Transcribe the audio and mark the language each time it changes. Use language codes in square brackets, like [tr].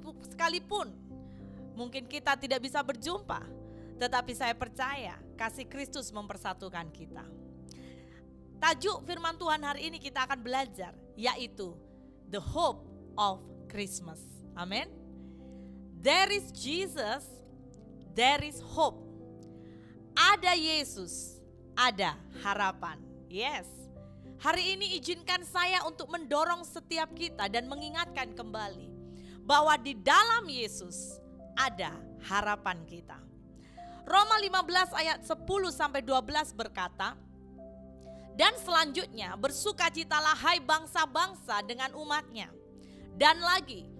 [id] Sekalipun mungkin kita tidak bisa berjumpa, tetapi saya percaya kasih Kristus mempersatukan kita. Tajuk firman Tuhan hari ini kita akan belajar, yaitu [en] The Hope of Christmas. [id] Amin. [en] There is Jesus, there is hope. [id] Ada Yesus, ada harapan. Yes. Hari ini izinkan saya untuk mendorong setiap kita dan mengingatkan kembali bahwa di dalam Yesus ada harapan kita. Roma 15 ayat 10-12 berkata, dan selanjutnya bersukacitalah hai bangsa-bangsa dengan umatnya. Dan lagi,